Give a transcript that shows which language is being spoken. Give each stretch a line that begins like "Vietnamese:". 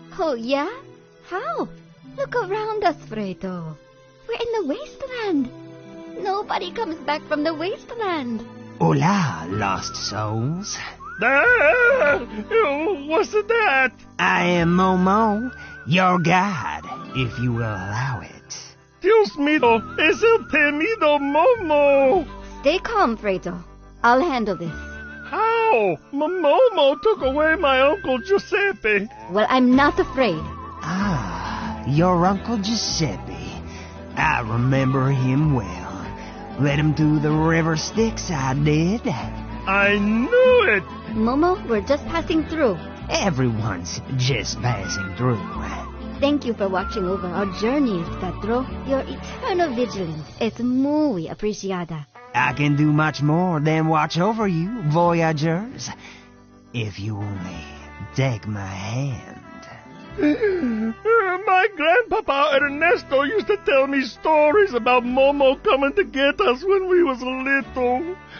English: Oh, yeah? How? Look around us, Fredo. We're in the wasteland. Nobody comes back from the wasteland. Hola, lost souls. What's that? I am Momo, your guide, if you will allow it.
Spanish: Dios mío, es el temido Momo.
English: Stay calm, Fredo. I'll handle this. How? Momo took away my Uncle Giuseppe. Well, I'm not afraid. Ah, your Uncle Giuseppe. I remember him well. Led him through the river Styx, I did. I knew it. Momo, we're just passing through. Everyone's just passing through. Thank you for watching over our journeys, Pedro. Your eternal vigilance is
Spanish: muy apreciada.
English: I can do much more than watch over you, voyagers. If you only take my hand. My grandpapa Ernesto used to tell me stories about Momo coming to get us when we was little.